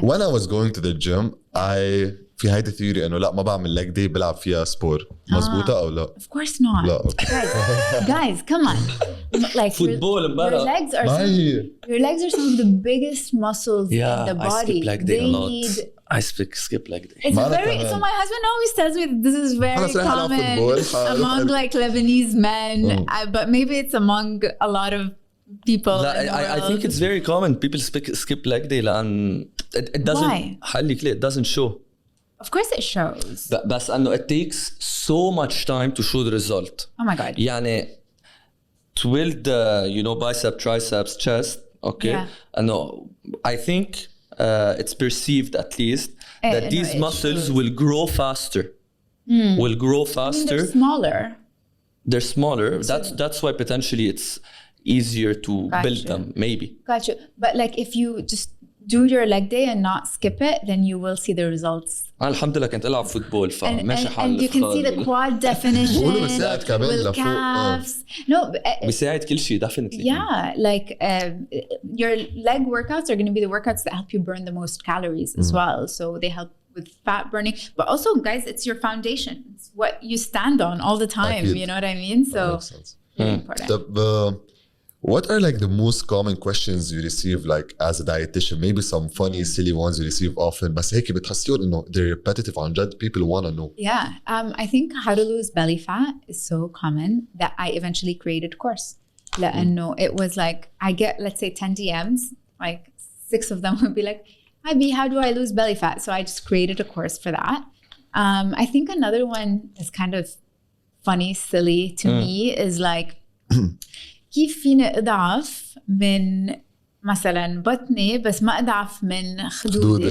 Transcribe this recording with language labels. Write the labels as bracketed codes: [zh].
[en] When I was going to the gym, [ar] في هيدا ثيوري انه لا ما بعمل ليج دي بلعب فيها سبور مزبوطه او لا؟ [en] Of course not. [ar] لا [en] guys come on. Like football your legs are some of the biggest muscles in the body. I skip leg day a lot. I skip leg day. It's very so my husband always tells me that this is very common among like Lebanese men, but maybe it's among a lot of people. I think it's very common. People skip leg day [ar] لأن [en] it doesn't. Why? It doesn't show. Of course it shows. [ar] بس انه [en] it takes so much time to show the result. Oh my god. [ar] يعني [en] to build the bicep, triceps, chest, okay? Yeah. And I think it's perceived at least that these muscles will grow faster. Will grow faster. They're smaller. They're smaller. That's why potentially it's easier to build them, maybe. Got you. But like if you just do your leg day and not skip it, then you will see the results. [ar] الحمد لله كنت ألعب فوتبول فماشي حال [en] and you can see the quad definition [ar] بقولوا بساعد كمان لفوق. [en] calves. No, [ar] بيساعد كل شيء [en] definitely. yeah, like your leg workouts are going to be the workouts that help you burn the most calories as well. So they help with fat burning, but also guys, it's your foundation. It's what you stand on all the time. You know what I mean? So very important. What are like the most common questions you receive like as a dietitian? Maybe some funny, silly ones you receive often. [ar] بس هيك بتحسيون إنه [en] they're repetitive [ar] عن جد. [en] People want to know. Yeah, I think how to lose belly fat is so common that I eventually created a course. [ar] لأنه [en] it was like I get, let's say, 10 DMs, like 6 of them would be like, "Hi B, how do I lose belly fat?" So I just created a course for that. I think another one is kind of funny, silly to me is like. [ar] كيف فيني أضعف من مثلا بطني بس ما أضعف من خدودي.